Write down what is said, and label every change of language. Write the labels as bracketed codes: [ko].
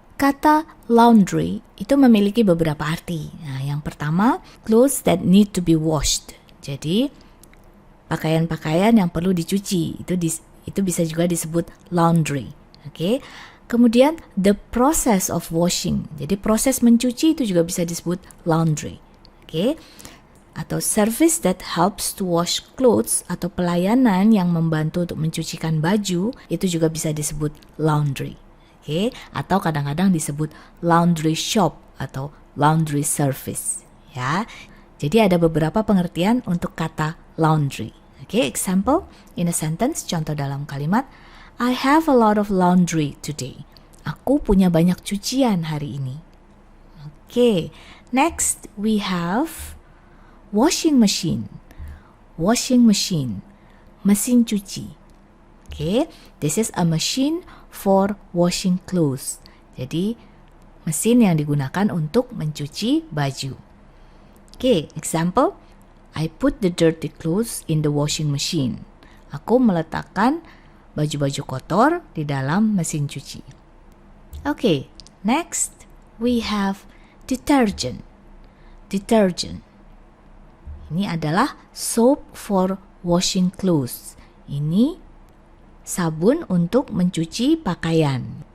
[id] Kata laundry itu memiliki beberapa arti. Nah, yang pertama, [en] clothes that need to be washed. [id] Jadi, pakaian-pakaian yang perlu dicuci. Itu bisa juga disebut laundry. Oke. [en] Kemudian the process of washing. [id] Jadi proses mencuci itu juga bisa disebut laundry. Oke. Atau [en] service that helps to wash clothes [id] atau pelayanan yang membantu untuk mencucikan baju itu juga bisa disebut laundry. Oke, atau kadang-kadang disebut laundry shop atau laundry service, ya. Jadi ada beberapa pengertian untuk kata laundry. [en] Oke, example in a sentence, [id] contoh dalam kalimat, [en] I have a lot of laundry today. [id] Aku punya banyak cucian hari ini. [en] Oke, next we have washing machine. Washing machine, [id] mesin cuci. [en] Oke, this is a machine for washing clothes. [id] Jadi, mesin yang digunakan untuk mencuci baju. [en] Oke, example, I put the dirty clothes in the washing machine. [id] Aku meletakkan baju-baju kotor di dalam mesin cuci. [en] Oke, next we have detergent. Detergent. [id] Ini adalah [en] soap for washing clothes. [id] Ini sabun untuk mencuci pakaian.